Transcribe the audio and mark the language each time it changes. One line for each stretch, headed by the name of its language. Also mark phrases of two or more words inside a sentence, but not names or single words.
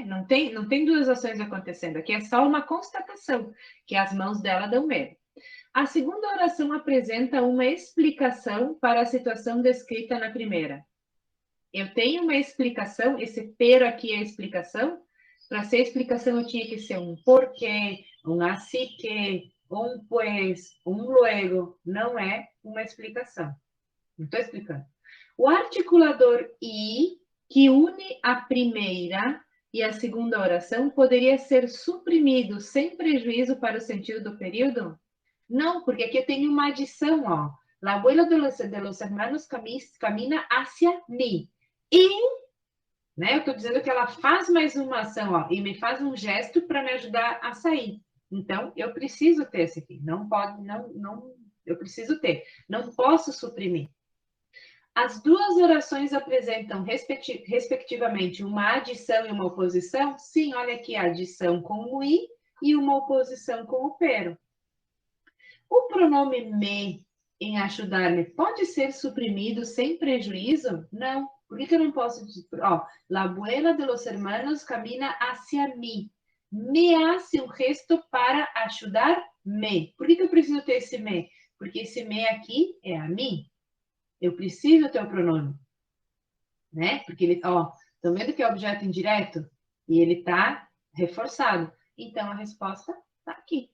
Portuguese: Não tem duas ações acontecendo. Aqui é só uma constatação que as mãos dela dão medo. A segunda oração apresenta uma explicação para a situação descrita na primeira. Eu tenho uma explicação, esse pero aqui é a explicação. Para ser explicação, eu tinha que ser um porquê, um
Spanish: así que,
Portuguese: um pues, um luego. Não é uma explicação. Não estou explicando. O articulador i, que une a primeira e a segunda oração, poderia ser suprimido sem prejuízo para o sentido do período? Não, porque aqui eu tenho uma adição, ó.
Spanish: La abuela de los hermanos camina hacia mí.
Portuguese: E, né, eu estou dizendo que ela faz mais uma ação, ó, e me faz um gesto para me ajudar a sair. Então, eu preciso ter esse aqui. Não pode, não, eu preciso ter. Não posso suprimir. As duas orações apresentam, respectivamente, uma adição e uma oposição? Sim, olha aqui, a adição com o i e uma oposição com o pero. O pronome me em ajudar-me pode ser suprimido sem prejuízo? Não. Por que eu não posso dizer? Ó,
Spanish: la abuela de los hermanos camina hacia mí. Me hace
Portuguese: um gesto para ajudar-me. Por que eu preciso ter esse me? Porque esse me aqui é a mim. Eu preciso ter o pronome. Né? Porque ele, ó, estão vendo que é objeto indireto? E ele está reforçado. Então, a resposta está aqui.